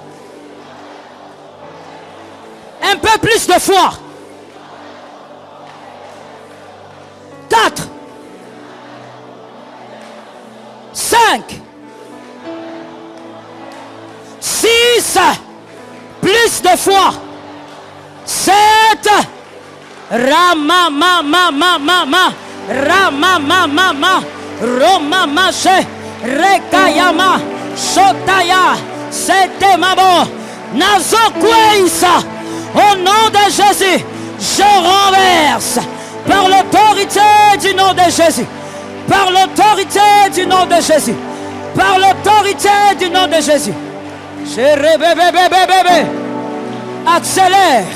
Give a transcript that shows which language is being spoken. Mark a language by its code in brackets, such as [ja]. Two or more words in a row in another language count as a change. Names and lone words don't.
[fr] Un peu plus de foi. 4. 5. 6. Plus de foi. 7. Rama ma ma ma ma ma Rama ma ma ma Roma mache Rekayama Shotaya Sete mabo Nazo kweisa Au nom de Jésus, je renverse. Par l'autorité du nom de Jésus. Par l'autorité du nom de Jésus. Par l'autorité du nom de Jésus. Accélère.